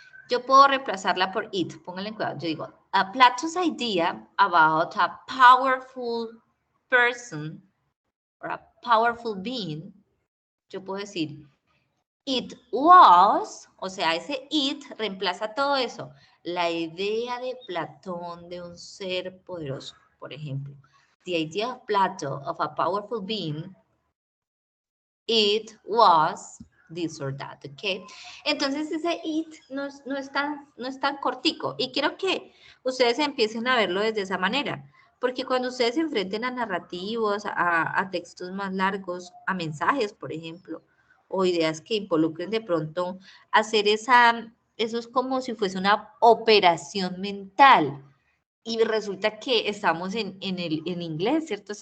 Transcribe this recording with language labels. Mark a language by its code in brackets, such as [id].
[es] Yo puedo reemplazarla por it, pónganle cuidado. Yo digo, [en] a Plato's idea about a powerful person or a powerful being, [es] yo puedo decir, [en] it was, [es] o sea, ese it reemplaza todo eso. La idea de Platón de un ser poderoso, por ejemplo. [en] The idea of Plato of a powerful being, it was this or that, ¿ok? [es] Entonces ese it no es tan cortico y quiero que ustedes empiecen a verlo desde esa manera, porque cuando ustedes se enfrenten a narrativos, a textos más largos, a mensajes, por ejemplo, o ideas que involucren de pronto hacer eso es como si fuese una operación mental y resulta que estamos en inglés, ¿cierto?